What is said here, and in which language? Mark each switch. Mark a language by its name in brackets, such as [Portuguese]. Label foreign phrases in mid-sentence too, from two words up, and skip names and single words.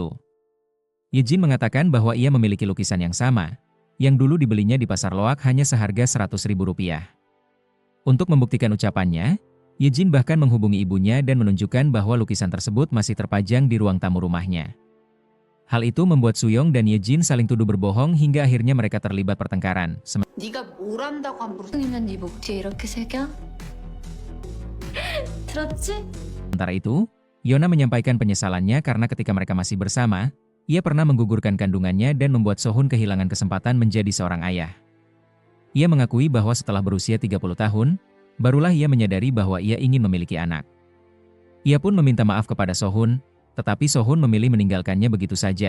[Indonesian] Yejin mengatakan bahwa ia memiliki lukisan yang sama, yang dulu dibelinya di pasar loak hanya seharga 100.000 rupiah. Untuk membuktikan ucapannya, Yejin bahkan menghubungi ibunya dan menunjukkan bahwa lukisan tersebut masih terpajang di ruang tamu rumahnya. Hal itu membuat Suyong dan Yejin saling tuduh berbohong hingga akhirnya mereka terlibat pertengkaran. [Korean] 네가 뭘 안다고 함부로 이면 네 목뒤에 이렇게 새겨? 들었지? [Indonesian] Sementara itu, Yona menyampaikan penyesalannya karena ketika mereka masih bersama, ia pernah menggugurkan kandungannya dan membuat Sohun kehilangan kesempatan menjadi seorang ayah. Ia mengakui bahwa setelah berusia 30 tahun, barulah ia menyadari bahwa ia ingin memiliki anak. Ia pun meminta maaf kepada Sohun, tetapi Sohun memilih meninggalkannya begitu saja.